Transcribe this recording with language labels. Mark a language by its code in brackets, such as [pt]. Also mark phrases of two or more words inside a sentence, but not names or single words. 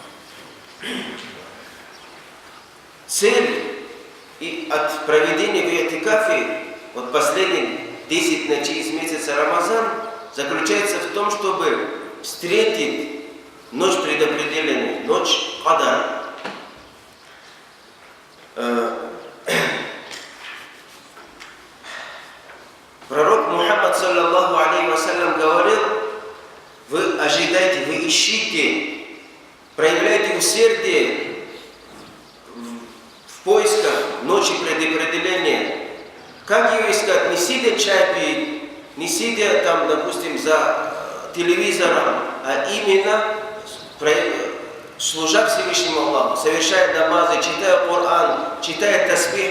[ru] Цель от проведения в и'тикафе последних 10 ночей из месяца Рамазан заключается в том, чтобы встретить ночь предопределенную, ночь Кадар. Пророк Мухаммад, [ar] صلى الله عليه وسلم, [ru] говорил: вы ожидайте, вы ищите, проявляйте усердие в поисках ночи предопределения. Как ее искать? Не сидя чай пить, не сидя там, допустим, за телевизором, а именно служа Всевышнему Аллаху, совершая намазы, читая Коран, читая таспих.